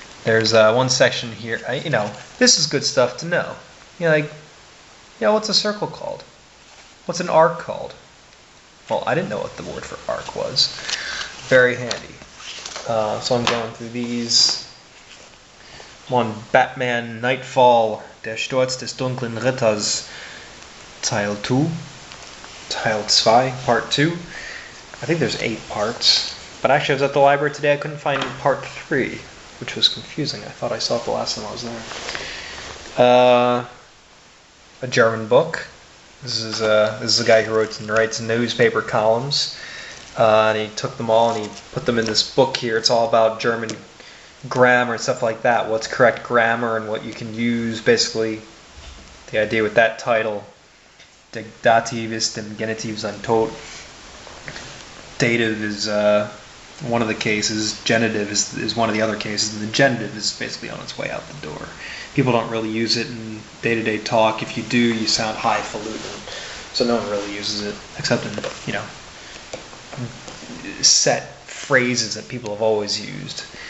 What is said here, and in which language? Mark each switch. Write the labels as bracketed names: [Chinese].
[English] There's one section here. This is good stuff to know. What's a circle called? What's an arc called? Well, I didn't know what the word for arc was. Very handy. So I'm going through these. One, Batman Nightfall, [German] Der Sturz des dunklen Ritters, Teil 2, [English] Teil 2, Part 2. I think there's 8 parts. But actually I was at the library today, I couldn't find Part 3, which was confusing. I thought I saw it the last time I was there. A German book. This is a guy who writes newspaper columns. And he took them all and he put them in this book here. It's all about German grammar and stuff like that. What's correct grammar and what you can use. Basically, the idea with that title, [German] Der Dativ ist dem Genitiv sein Tod. [English] Dative is one of the cases. Genitive is one of the other cases. And the genitive is basically on its way out the door. People don't really use it in day-to-day talk. If you do, you sound highfalutin. So no one really uses it, except in, set phrases that people have always used.